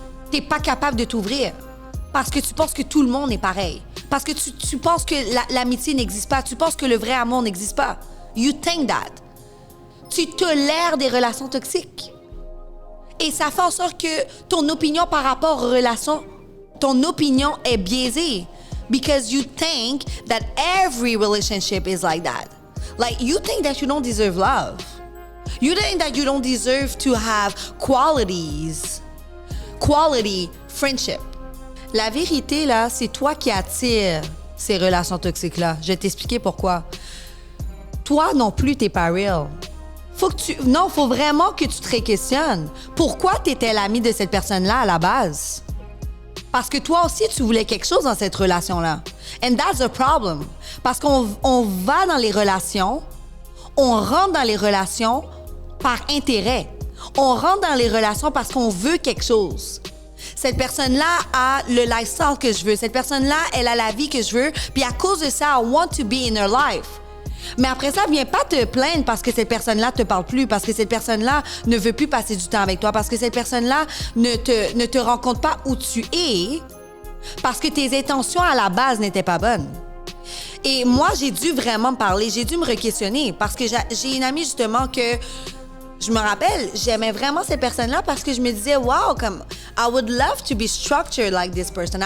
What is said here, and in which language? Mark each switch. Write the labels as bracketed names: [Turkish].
[French] T'es pas capable de t'ouvrir. Parce que tu penses que tout le monde est pareil. Parce que tu penses que l'amitié n'existe pas. Tu penses que le vrai amour n'existe pas. [English] You think that. [French] Tu tolères des relations toxiques. Et ça fait en sorte que ton opinion par rapport aux relations, ton opinion est biaisée. [English] Because you think that every relationship is like that. Like, you think that you don't deserve love. You think that you don't deserve to have quality friendship. [French] La vérité, là, c'est toi qui attires ces relations toxiques-là. Je vais t'expliquer pourquoi. Toi non plus, t'es pas real. Faut vraiment que tu te questionnes. Pourquoi t'étais l'ami de cette personne-là à la base? Parce que toi aussi, tu voulais quelque chose dans cette relation-là. [English] And that's the problem. [French] Parce qu'on va dans les relations, on rentre dans les relations par intérêt. On rentre dans les relations parce qu'on veut quelque chose. Cette personne-là a le lifestyle que je veux. Cette personne-là, elle a la vie que je veux. Puis à cause de ça, [English] I want to be in her life. [French] Mais après ça, viens pas te plaindre parce que cette personne-là te parle plus, parce que cette personne-là ne veut plus passer du temps avec toi, parce que cette personne-là ne te rencontre pas où tu es, parce que tes intentions à la base n'étaient pas bonnes. Et moi, j'ai dû vraiment me parler, j'ai dû me re-questionner parce que j'ai une amie justement que je me rappelle, j'aimais vraiment cette personne-là parce que je me disais, wow, comme, [English] I would love to be structured like this person.